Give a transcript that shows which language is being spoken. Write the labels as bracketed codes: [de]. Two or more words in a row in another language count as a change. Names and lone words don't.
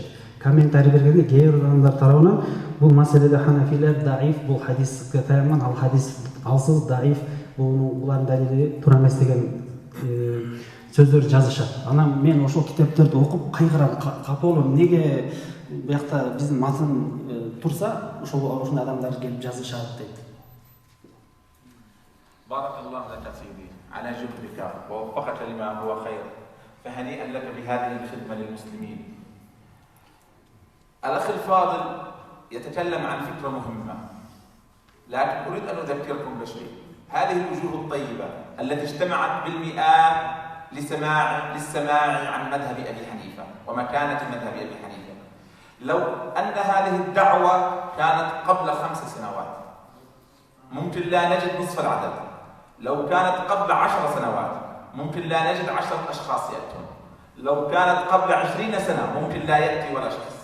[ky] Комментарий бергенде кээ бир адамдар тарабынан бул маселеде ханафилер даиф, бул хадиске таянган, ал хадис алсыз даиф, булардын далили туура эмес деген сөздөр жазышат. Анан мен ошол китептерди окуп кайгырам, капа болом. Неге буякта биздин матын турса, ошондай адамдар келип жазышат дейт. [ar] بارك الله لك سيدي على جهدك ووفقك لما هو خير، فهنيئا لك بهذه الخدمة للمسلمين. الأخ الفاضل يتكلم عن فكرة مهمة، لكن أريد أن أذكركم بشيء. هذه الوجوه الطيبة التي اجتمعت بالمئات للسماع عن مذهب أبي حنيفة ومكانة مذهب أبي حنيفة، لو أن هذه الدعوة كانت قبل 5 سنوات ممكن لا نجد نصف العدد، لو كانت قبل 10 سنوات ممكن لا نجد 10 أشخاص يأتون، لو كانت قبل 20 سنة ممكن لا يأتي ولا شخص.